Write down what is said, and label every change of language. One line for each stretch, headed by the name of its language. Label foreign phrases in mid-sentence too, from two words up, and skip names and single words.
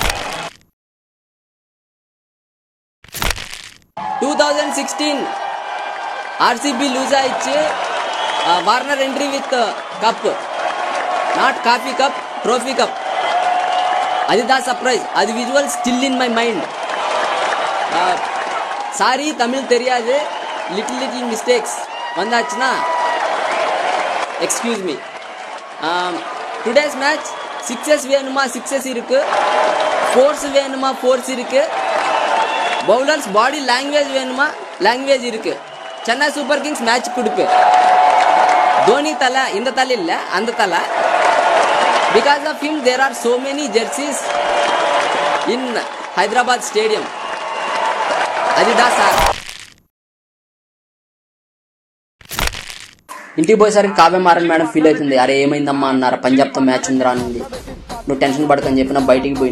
English: 2016 RCB lose ayye Warner entry with cup, not coffee cup, trophy cup.
Telugu: అది దా
English: సర్ప్రైజ్. అది visual still in my mind.
Tamil: சாரி தமிழ் தெரியாது,
English: little mistakes
Tamil: வந்தாச்சுன்னா
English: excuse me. today's match sixes
Tamil: வேணுமா சிக்ஸஸ் இருக்கு, ஃபோர்ஸ் வேணுமா ஃபோர்ஸ் இருக்கு,
English: bowlers body language
Tamil: வேணுமா லாங்குவேஜ் இருக்கு. சென்னை சூப்பர் கிங்ஸ் மேட்ச் கொடுப்பு. தோனி தலை இந்த தலை இல்லை அந்த தலை.
English: because of him there are so many jerseys in Hyderabad stadium.
Telugu: అదిదా సార్. ఇంటికి పోయేసరికి కావ్యమారన్ మేడం ఫీల్ అవుతుంది. అరే ఏమైందమ్మా అన్నారా, పంజాబ్తో మ్యాచ్ ఉందిరా అనింది. నువ్వు టెన్షన్ పడకని చెప్పిన బయటికి పోయినా.